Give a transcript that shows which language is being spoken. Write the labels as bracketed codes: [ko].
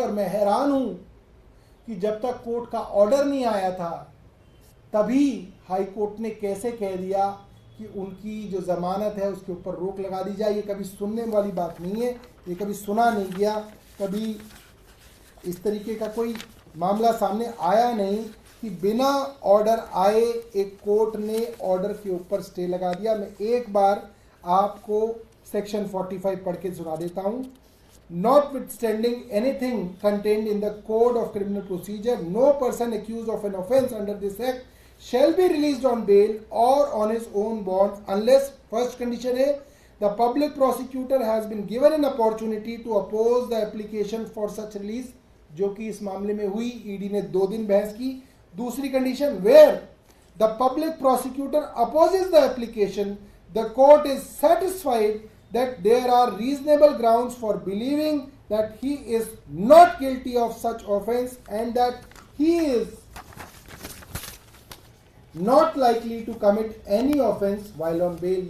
[hi] और मैं हैरान हूं कि जब तक कोर्ट का ऑर्डर नहीं आया था तभी हाई कोर्ट ने कैसे कह दिया कि उनकी जो जमानत है उसके ऊपर रोक लगा दी जाए। ये कभी सुनने वाली बात नहीं है, ये कभी सुना नहीं गया, कभी इस तरीके का कोई मामला सामने आया नहीं कि बिना ऑर्डर आए एक कोर्ट ने ऑर्डर के ऊपर स्टे लगा दिया। मैं एक बार आपको सेक्शन 45 पढ़ के सुना देता हूं। [en] Notwithstanding anything contained in the Code of Criminal Procedure, no person accused of an offence under this act shall be released on bail or on his own bond unless, first condition है, the public prosecutor has been given an opportunity to oppose the application for such release, [hi] जो कि इस मामले में हुई। ED ने 2 दिन बहस की, दूसरी condition, [en] Where the public prosecutor opposes the application, the court is satisfied that there are reasonable grounds for believing that he is not guilty of such offence and that he is not likely to commit any offence while on bail.